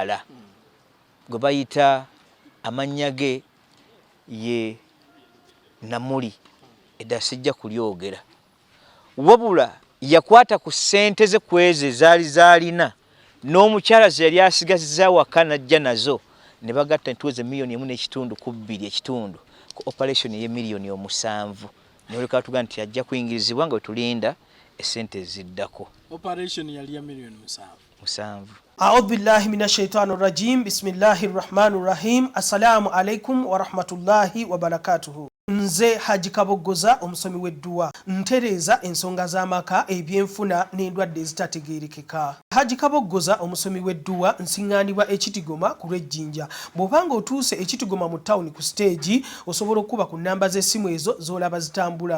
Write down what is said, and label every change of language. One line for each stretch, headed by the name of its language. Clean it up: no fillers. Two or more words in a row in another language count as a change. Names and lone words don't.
Ganda: omukyala gwe bayita amannya ge ye Namuli edda sijja kulyogera wabula yakwata ku ssente ze kweze zaali zaalina n'omukyala ze yali asigazizza waka najja nazo ne bagatta ntuweze miliyoni 1.2 ku 2.2 ku operation ye miliyoni 7 n'oleka tuga nti ajja kuyingirizibwa nga wetulinda essente ziddako. Operation yali ya miliyoni 7.
Arabic: أعوذ بالله من الشيطان الرجيم بسم الله الرحمن الرحيم السلام عليكم ورحمة الله وبركاته.
Ganda: Nze Haji Kabogoza omusomi w'edduwa ntereza ensonga z'amaka ebyenfuna n'endwadde ezitategeerekeka. Haji Kabogoza omusomi w'edduwa nsiŋŋaanibwa ekitigoma ku lw'ejjinja. Bw'obanga otuuse ekitigoma mu ttawuni ku siteegi osobola okuba ku nnamba z'essimu ezo z'olaba zitambula.